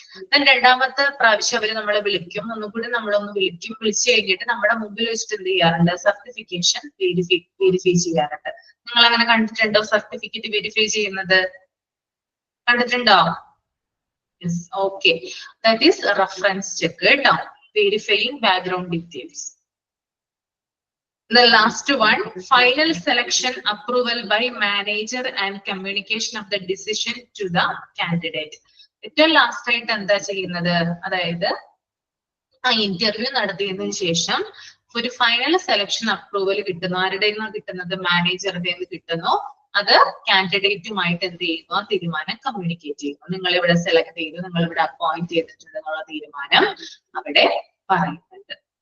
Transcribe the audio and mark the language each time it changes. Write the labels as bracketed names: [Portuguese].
[Malayalam] then രണ്ടാമത്തെ പ്രാവശ്യം അവര് നമ്മളെ വിളിക്കും, ഒന്നുകൂടി നമ്മളൊന്ന് വിളിക്കും, വിളിച്ചു കഴിഞ്ഞിട്ട് നമ്മുടെ മുമ്പിൽ വെച്ചിട്ട് എന്ത് ചെയ്യാറുണ്ട്, സർട്ടിഫിക്കേഷൻ വെരിഫൈ ചെയ്യാറുണ്ട്. നിങ്ങൾ അങ്ങനെ കണ്ടിട്ടുണ്ടോ സർട്ടിഫിക്കറ്റ് വെരിഫൈ ചെയ്യുന്നത്? കണ്ടിട്ടുണ്ടോ? Yes, okay. [English] That is reference check കേട്ടോ, verifying background details. The last one, final selection approval by manager and communication of the decision to the candidate. [Malayalam] ഏറ്റവും ലാസ്റ്റ് ആയിട്ട് എന്താ ചെയ്യുന്നത്, അതായത് ആ ഇന്റർവ്യൂ നടത്തിയതിനു ശേഷം ഒരു ഫൈനൽ സെലക്ഷൻ അപ്രൂവൽ കിട്ടുന്നു. ആരുടെ നിന്ന് കിട്ടുന്നത്? മാനേജറുടെ നിന്ന് കിട്ടുന്നു. അത് കാൻഡിഡേറ്റുമായിട്ട് എന്ത് ചെയ്യുന്നു, ആ തീരുമാനം കമ്മ്യൂണിക്കേറ്റ് ചെയ്യുന്നു. നിങ്ങൾ ഇവിടെ സെലക്ട് ചെയ്തു, നിങ്ങൾ ഇവിടെ അപ്പോയിന്റ് ചെയ്തിട്ടുണ്ട് എന്നുള്ള തീരുമാനം അവിടെ പറയുന്നുണ്ട്.